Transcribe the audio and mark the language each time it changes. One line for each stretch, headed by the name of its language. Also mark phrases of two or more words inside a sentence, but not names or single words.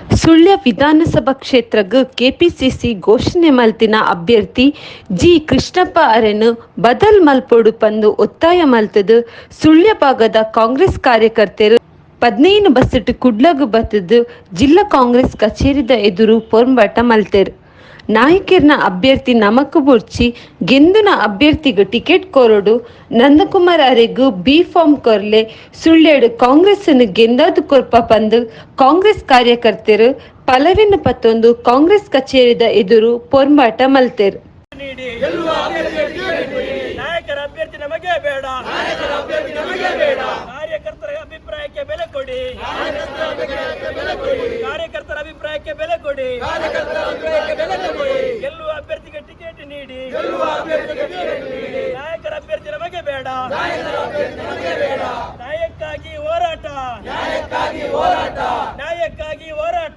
Tulu: ಸುಳ್ಯ ವಿಧಾನಸಭಾ ಕ್ಷೇತ್ರಕ್ಕೆ ಕೆಪಿಸಿಸಿ ಘೋಷಣೆ ಮಲ್ತಿನ ಅಭ್ಯರ್ಥಿ ಜಿ ಕೃಷ್ಣಪ್ಪ ಅವರನ್ನು ಬದಲ್ ಮಲ್ಪೊಡು ಪಂದು ಒತ್ತಾಯ ಮಲ್ತದು ಸುಳ್ಯ ಭಾಗದ ಕಾಂಗ್ರೆಸ್ ಕಾರ್ಯಕರ್ತರು 15 ಬಸ್ಸೆಟ್ ಕುಡ್ಲಗ್ ಬತ್ತದು ಜಿಲ್ಲಾ ಕಾಂಗ್ರೆಸ್ ಕಚೇರಿದ ಎದುರು ಪೊರ್ಂಬಾಟ ಮಲ್ತೆರ್. ನಾಯಕರ್ನ ಅಭ್ಯರ್ಥಿ ನಮಕ್ ಬುರ್ಚಿ ಗೆಂದುನ ಅಭ್ಯರ್ಥಿಗೆ ಟಿಕೆಟ್ ಕೊರಡು ನಂದಕುಮಾರ್ ಅರೆಗೂ
English: B form
Tulu: ಕೊರ್ಲೆ ಸುಳ್ಳೆಡು ಕಾಂಗ್ರೆಸ್ ಗೆಂದಾದು ಕೊರ್ಪ ಪಂದು ಕಾಂಗ್ರೆಸ್ ಕಾರ್ಯಕರ್ತರು ಪಲವಿನ ಪತ್ತೊಂದು ಕಾಂಗ್ರೆಸ್ ಕಚೇರಿದ ಎದುರು ಪೊರ್ಂಬಾಟ ಮಲ್ತೆರ್.
Kannada: ನಾಯಕರ ಅಭ್ಯರ್ಥಿ ನಮಗೆ ಬೇಡ, ಕಾರ್ಯಕರ್ತರ ಅಭಿಪ್ರಾಯಕ್ಕೆ ಬೆಲೆ ಕೊಡಿ, ಕಾರ್ಯಕರ್ತರ ಅಭಿಪ್ರಾಯಕ್ಕೆ ಬೆಲೆ ಕೊಡಿ, ಗೆಲ್ಲುವ ಅಭ್ಯರ್ಥಿಗೆ ಟಿಕೆಟ್ ನೀಡಿ, ನಾಯಕರ ಅಭ್ಯರ್ಥಿ ನಮಗೆ ಬೇಡ, ನ್ಯಾಯಕ್ಕಾಗಿ ಹೋರಾಟ, ನ್ಯಾಯಕ್ಕಾಗಿ ಹೋರಾಟ.